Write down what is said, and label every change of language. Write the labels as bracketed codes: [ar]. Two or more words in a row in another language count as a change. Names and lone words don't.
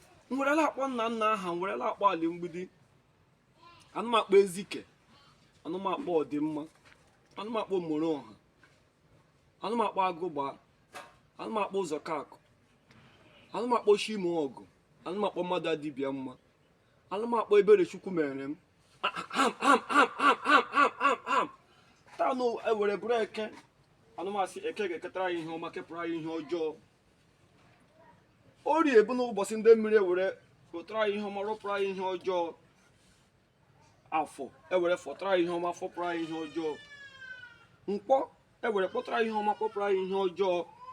[ig] M werela akpọ nna nna aha, m werela akpọ Ali Mgbidi. Ana m akpọ Ezike, ana m akpọ Ọdịmma, ana m akpọ Moro Ọha, ana m akpọ Agụgba, ana m akpọ Ụzọkakụ, ana m akpọ Chimo Ọgụ, ana m akpọ Mmadụ Adịbịa Mma, ana m akpọ Ebere Chukwu mere m. Am, am, am, am, am, am, am, am, am. Taa nụ ewere bụrụ Eke, ana m asị Eke ga-eketara anyị ihe ọma, kepụrụ anyị ihe ọjọọ. Orie bụ n'ụbọchị ndị mmiri ewere wetara anyị ihe ọma, rụpụrụ anyị ihe ọjọọ. Afọ, ewere fọtara ya ihe ọma, fọpụrụ ya ihe ọjọọ. Nkwọ, ewere kpọtara ya ihe ọma, kpọpụrụ ya ihe ọjọọ.